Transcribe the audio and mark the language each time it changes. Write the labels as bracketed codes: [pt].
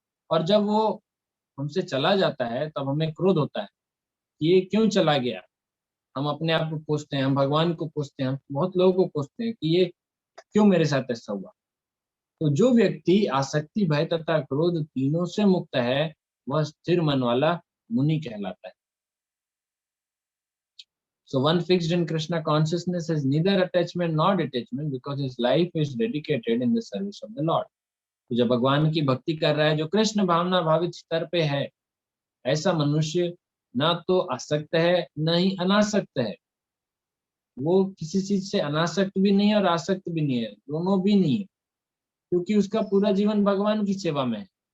[hi] और जब वो हमसे चला जाता है तब हमें क्रोध होता है कि ये क्यों चला गया। हम अपने आप को पूछते हैं, हम भगवान को पूछते हैं, हम बहुत लोगों को पूछते हैं कि ये क्यों मेरे साथ ऐसा हुआ। तो जो व्यक्ति आसक्ति भय तथा क्रोध तीनों से मुक्त है वह स्थिर मन वाला मुनि कहलाता है। [en] So one fixed in Krishna consciousness has neither attachment nor detachment because his life is dedicated in the service of the Lord. [hi] तो जब भगवान की भक्ति कर रहा है, जो कृष्ण भावना भावित स्तर पे है, ऐसा मनुष्य ना तो आसक्त है न ही अनासक्त है। वो किसी चीज से अनासक्त भी नहीं है और आसक्त भी नहीं है, दोनों भी नहीं है, क्योंकि उसका पूरा जीवन भगवान की सेवा में है।